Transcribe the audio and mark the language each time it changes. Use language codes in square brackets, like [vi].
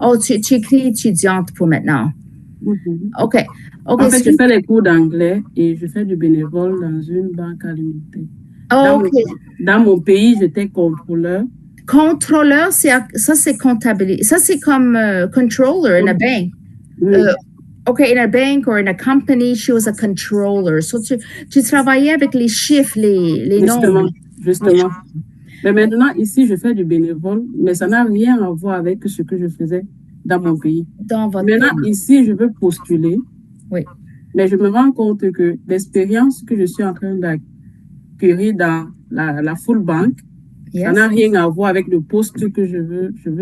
[fr] Oh, tu écris étudiante pour maintenant. OK. En fait, je fais les cours d'anglais et je fais du bénévole dans une banque alimentaire. Dans mon pays, j'étais contrôleur. Contrôleur, ça c'est comptabilité. Ça c'est comme [en] controller in a bank. Okay, in a bank or in a company, she was a controller. [fr] So tu travaillais avec les chiffres, les nombres. Justement. Mais maintenant, ici, je fais du bénévole, mais ça n'a rien à voir avec ce que je faisais dans mon pays. Maintenant, ici, je veux postuler. Oui. Mais je me rends compte que l'expérience que je suis en train d'acquérir dans la full bank, ça n'a rien à voir avec le poste que je veux